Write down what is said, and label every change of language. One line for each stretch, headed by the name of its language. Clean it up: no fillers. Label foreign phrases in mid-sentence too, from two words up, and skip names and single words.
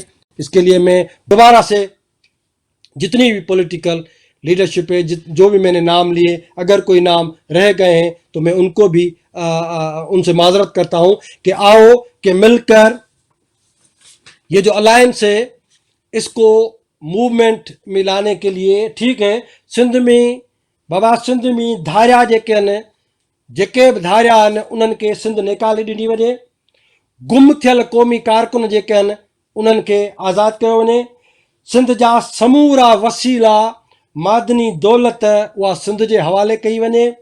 Urdu: اس کے لیے میں دوبارہ سے جتنی بھی پولیٹیکل لیڈرشپ ہے، جو بھی میں نے نام لیے، اگر کوئی نام رہ گئے ہیں تو میں ان کو بھی ان سے معذرت کرتا ہوں کہ آؤ کہ مل کر یہ جو الائنس ہے اس کو موومنٹ میں لانے کے لیے. ٹھیک ہے،
Sindhi: سندھ میں بابا سندھ میں دھاریا जेके बि धारिया आहिनि उन्हनि खे सिंध निकाले ॾिनी वञे. गुम थियल क़ौमी कारकुन जेके आहिनि उन्हनि खे आज़ादु कयो वञे. सिंध जा समूरा वसीला मादनी दौलत उहा सिंध जे हवाले कई वञे.